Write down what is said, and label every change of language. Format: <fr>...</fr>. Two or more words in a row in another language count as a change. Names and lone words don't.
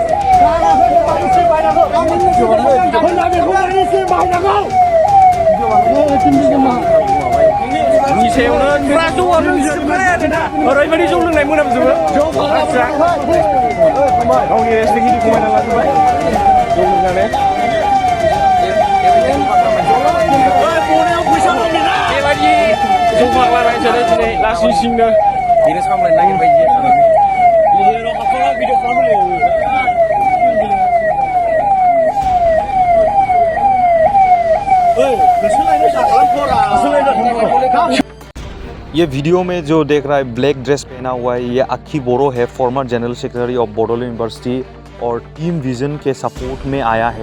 <brx>नि सायावनो फुरा जौ आरोना ओरैबायदि जौ लोंनाय मोनामजोबो गावनि रेसलिंखौ खमायना लाजोबबाय जौ लोंनानै बेबायदि जौ फाग्लानाय सोरो दिनै लासिंसिंनो बेनो सामलायनो नागिरबाय</brx> <hi>ये वीडियो में जो देख रहा है</hi> <en>black dress</en> <hi>पहना हुआ है ये अक्की बोरो है,</hi> <en>Former General Secretary of Bodoland University</en> <hi>और टीम विजन के सपोर्ट में आया है।</hi>